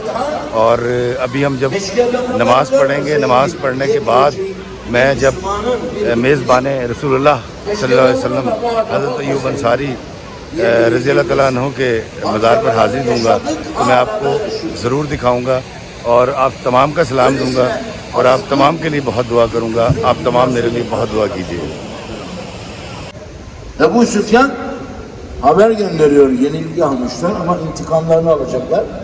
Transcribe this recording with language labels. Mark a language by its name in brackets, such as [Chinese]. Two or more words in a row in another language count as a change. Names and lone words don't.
[Urdu] اور ابھی ہم جب نماز پڑھیں گے، نماز پڑھنے کے بعد میں جب میزبان رسول اللہ [Arabic] صلی اللہ علیہ وسلم [Urdu] حضرت ایوب انصاری [Arabic] رضی اللہ تعالیٰ عنہ [Urdu] کے مزار پر حاضر دوں گا تو میں آپ کو ضرور دکھاؤں گا، اور آپ تمام کا سلام دوں gا، اور آپ تمام کے لیے بہت دعا کروں گا۔ آپ تمام میرے لیے بہت دعا کیجیے۔ [Turkish] Ebu Süfyan haber gönderiyor, yenilgi almışlar ama intikamlarını alacaklar.